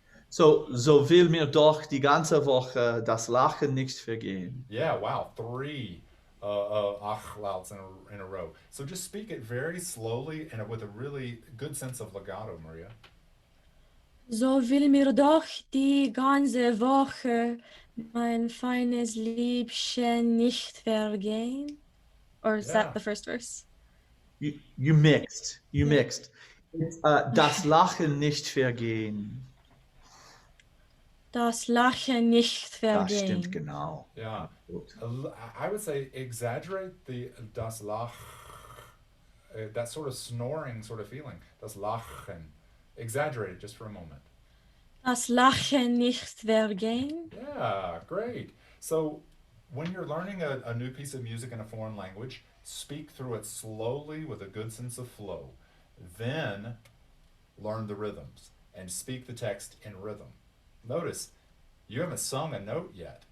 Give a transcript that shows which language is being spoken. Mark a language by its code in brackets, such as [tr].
[de] So will mir doch die ganze Woche das Lachen nicht vergehen. [en] Yeah, wow, 3 ach louds in a row. So just speak it very slowly and with a really good sense of legato, Maria. [de] So will mir doch die ganze Woche mein feines Liebchen nicht vergehen. [en] Or is that the first verse? You mixed. [de] It's, das Lachen nicht vergehen. Das Lachen nicht Das vergehen. stimmt genau. [en] Yeah. I would say exaggerate the das Lach, that sort of snoring sort of feeling. Das Lachen. Exaggerate it just for a moment. [de] Das Lachen nicht vergehen. [en] Yeah, great. So when you're learning a new piece of music in a foreign language, speak through it slowly with a good sense of flow. Then learn the rhythms, and speak the text in rhythm. Notice, you haven't sung a note yet.